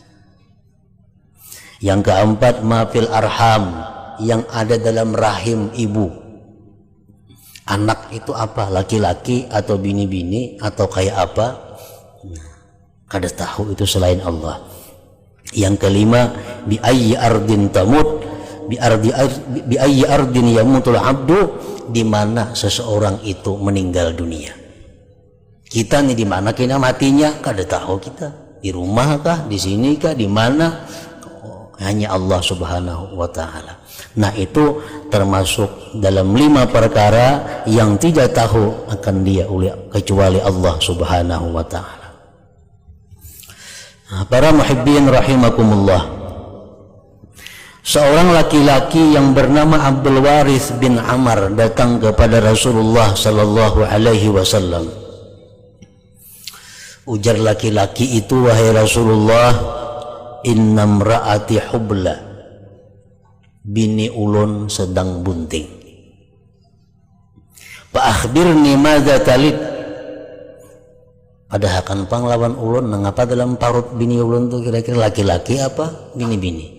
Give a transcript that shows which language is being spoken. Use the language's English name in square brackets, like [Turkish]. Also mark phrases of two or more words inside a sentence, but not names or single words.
[Banjar] Yang keempat, [Arabic] ما في الأرحام, [Banjar] yang ada dalam rahim ibu. Anak itu apa? Laki-laki atau bini-bini atau kayak apa? Kada tahu itu selain Allah. Yang kelima, [Arabic] بأي أرض تموت بأي أرض يموت العبد, [Banjar] di mana seseorang itu meninggal dunia. Kita nih di mana kita matinya kada tahu kita. Di rumah kah, di sini kah, di mana? [Arabic] hanya الله سبحانه وتعالى. [Banjar] Nah, itu termasuk dalam 5 perkara yang tidak tahu akan dia kecuali [Arabic] الله سبحانه وتعالى. [Banjar] Nah, para [Arabic] المحبين رحمكم الله, [Banjar] seorang laki-laki yang bernama Abdul Warith bin Amr datang kepada Rasulullah [Arabic] صلى الله عليه وسلم. [Banjar] Ujar laki-laki itu, wahai Rasulullah, [Arabic] إن امرأتي حبلى, [Banjar] bini ulun sedang bunting. [Arabic] فأخبرني ماذا تلد, [Banjar] padahal kan panglawan ulun nangapa dalam parut bini ulun tuh kira-kira laki-laki apa bini-bini.